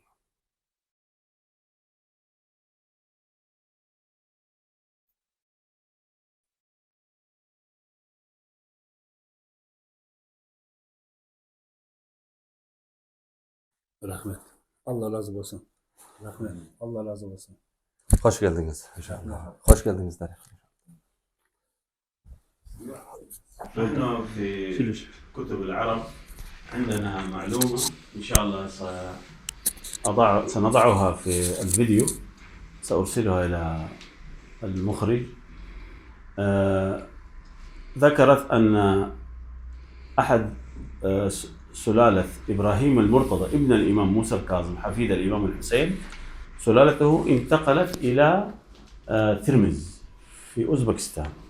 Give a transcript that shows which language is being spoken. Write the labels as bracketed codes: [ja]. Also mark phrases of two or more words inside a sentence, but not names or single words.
[tr] Rahmet. Allah razı olsun. Rahmet. Allah razı olsun. Hoş geldiniz inşallah. Hoş geldiniz Tarık. [ar] في كتب العرب عندنا معلومة إن شاء الله سنضعها في الفيديو، سأرسلها إلى المخرج. ذكرت أن أحد سلالة إبراهيم المرتضى ابن الإمام موسى الكاظم حفيد الإمام الحسين، سلالته انتقلت إلى ترمز في أوزبكستان.